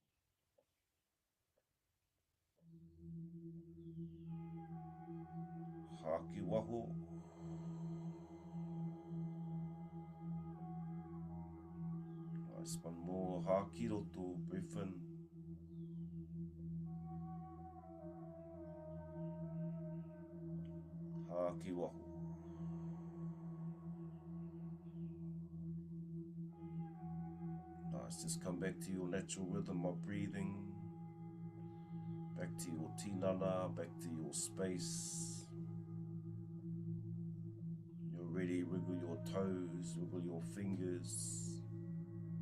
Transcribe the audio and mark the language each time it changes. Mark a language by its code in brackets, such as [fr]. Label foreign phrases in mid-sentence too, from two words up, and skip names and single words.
[mi] Haki waho. [en] Nice, one more. [mi] Haki roto, [en] breath in. [mi] Haki waho. [en] Nice, just come back to your natural rhythm of breathing. Back to your tinana, back to your space. You're ready, wiggle your toes, wiggle your fingers.